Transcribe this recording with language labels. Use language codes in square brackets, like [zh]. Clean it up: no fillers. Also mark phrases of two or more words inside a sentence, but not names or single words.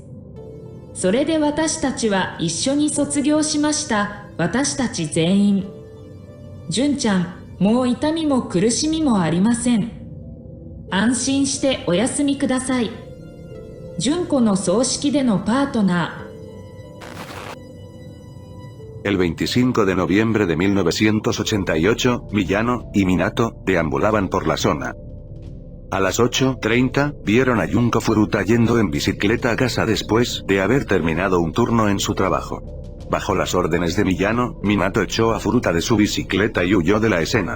[ja] それで私たちは一緒に卒業しました。私たち全員。純ちゃん、もう痛みも苦しみもありません。安心してお休みください。純子の葬式でのパートナ [es] ー。El 25 de noviembre de 1988, Miyano y Minato deambulaban por la zona. A las 8:30, vieron a Junko Furuta yendo en bicicleta a casa después de haber terminado un turno en su trabajo. Bajo las órdenes de Miyano, Minato echó a Furuta de su bicicleta y huyó de la escena.